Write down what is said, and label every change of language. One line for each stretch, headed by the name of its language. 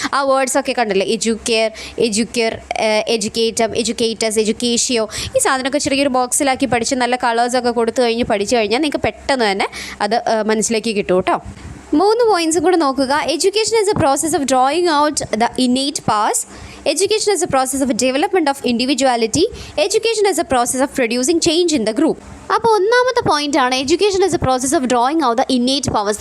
Malayalam: ആ വേർഡ്സ് ഒക്കെ കണ്ടില്ലേ, എഡ്യൂക്കെയർ, എഡ്യൂക്കേറ്റം, എഡ്യൂക്കേറ്റേഴ്സ്, എഡ്യൂക്കേഷ്യോ, ഈ സാധനമൊക്കെ ചെറിയൊരു ബോക്സിലാക്കി പഠിച്ച് നല്ല കളേഴ്സൊക്കെ കൊടുത്തു കഴിഞ്ഞ് പഠിച്ചു കഴിഞ്ഞാൽ നിങ്ങൾക്ക് പെട്ടെന്ന് തന്നെ അത് മനസ്സിലേക്ക് കിട്ടും കേട്ടോ. 3 പോയിൻറ്റ്സും കൂടെ നോക്കുക.
English: Education is a process of drawing out the innate powers. Education is a process of development of individuality. Education is a process of producing change in the group.
Malayalam: അപ്പോൾ ഒന്നാമത്തെ പോയിന്റ് ആണ്
English: Education is a process of drawing out the innate powers.